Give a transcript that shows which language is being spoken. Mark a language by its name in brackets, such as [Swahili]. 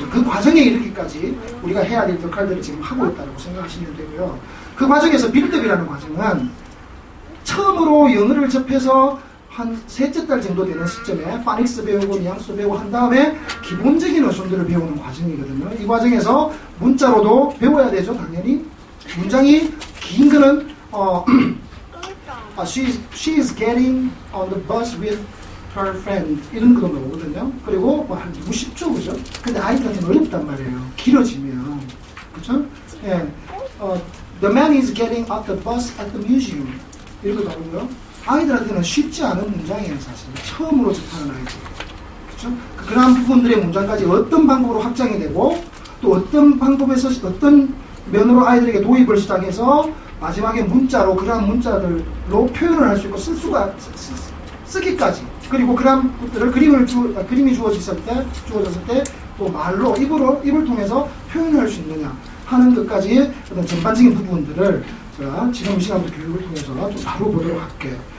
[Korean] 그 과정에 이르기까지 우리가 해야 될 역할들을 지금 하고 있다고 생각하시면 되고요. 그 과정에서 빌드업이라는 과정은 처음으로 영어를 접해서 한 셋째 달 정도 되는 시점에 파닉스 배우고 뉘앙스 배우고 한 다음에 기본적인 어순들을 배우는 과정이거든요. 이 과정에서 문자로도 배워야 되죠, 당연히. 문장이 긴 거는 [English] she is getting on the bus with her friend [Korean] 이런 것도 나오거든요. 그리고 뭐 한 60초 그죠? 근데 아이들한테는 어렵단 말이에요. 길어지면 그죠? 예. [English] The man is getting off the bus at the museum [Korean] 이런 거 나오고요. 아이들한테는 쉽지 않은 문장이에요, 사실. 처음으로 접하는 아이들. 그렇죠? 그러한 부분들의 문장까지 어떤 방법으로 확장이 되고 또 어떤 방법에서 어떤 면으로 아이들에게 도입을 시작해서 마지막에 문자로 그러한 문자들로 표현을 할 수 있고 쓰기까지 그리고 그러한 것들을 그림이 주어졌을 때 또 말로 입을 통해서 표현을 할 수 있느냐 하는 것까지의 어떤 전반적인 부분들을 제가 지금 이 시간부터 교육을 통해서 좀 다뤄보도록 할게요.